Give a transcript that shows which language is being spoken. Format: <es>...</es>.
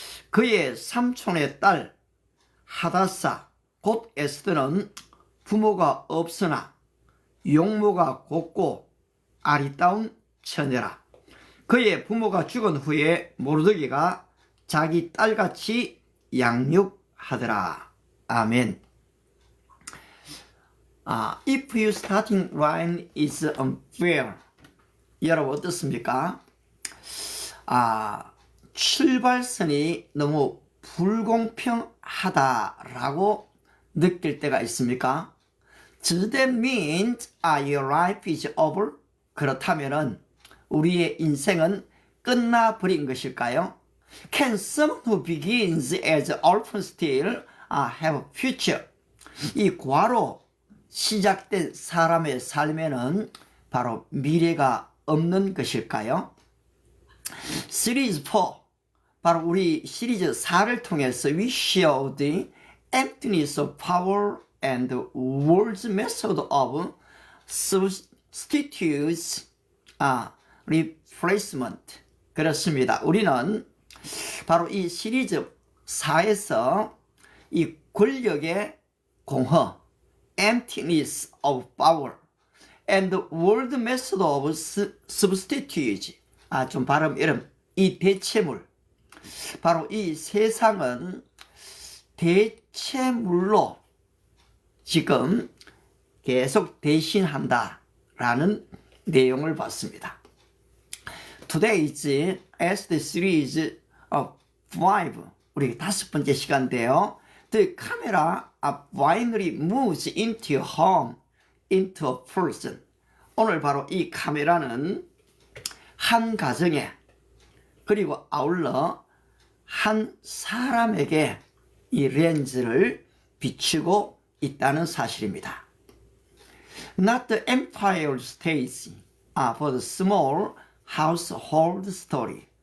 <ko>그의 삼촌의 딸 하다사 곧 에스더는 부모가 없으나 용모가 곱고 아리따운 처녀라. 그의 부모가 죽은 후에 모르드게가 자기 딸같이 양육하더라. 아멘.</ko> <en>If your starting line is unfair,</en> <ko>여러분 어떻습니까? 출발선이 너무 불공평하다라고 느낄 때가 있습니까?</ko> <en>Does that mean your life is over?</en> <ko>그렇다면은 우리의 인생은 끝나버린 것일까요?</ko> <en>Can someone who begins as an orphan still have a future?</en> <ko>이 과로 시작된 사람의 삶에는 바로 미래가 없는 것일까요? 시리즈 4, 바로 우리 시리즈 4를 통해서</ko> <en>we showed the emptiness of power and the world's method of substitutes replacement.</en> <ko>그렇습니다. 우리는 바로 이 시리즈 4에서 이 권력의 공허,</ko> <en>emptiness of power and the world method of substitutes.</en> <ko>좀 발음 이름. 이 대체물. 바로 이 세상은 대체물로 지금 계속 대신한다라는 내용을 봤습니다.</ko> <en>Today is Esther series of 5.</en> <ko>우리 5번째 시간인데요.</ko> <en>The camera finally moves into a home, into a person.</en> <ko>오늘 바로 이 카메라는 한 가정에 그리고 아울러 한 사람에게 이 렌즈를 비추고 있다는 사실입니다.</ko> <en>Not the empire stays for the small household story.</en>